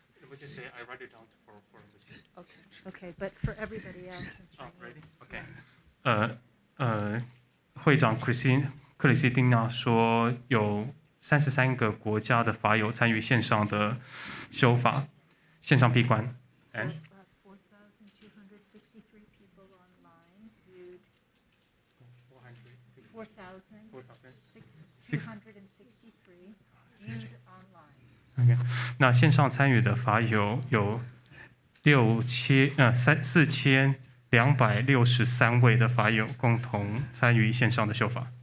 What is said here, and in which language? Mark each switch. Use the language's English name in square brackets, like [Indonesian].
[English] Would you say I write it down for Okay, but for everybody else. ready? Okay. [Chinese] 会长克里斯汀娜说，有33个国家的法友参与线上的修法，线上闭关。 [English] And 4,263 people online viewed 4,263 viewed online. [Chinese] OK， 那线上参与的法友有4,263位的法友共同参与线上的修法。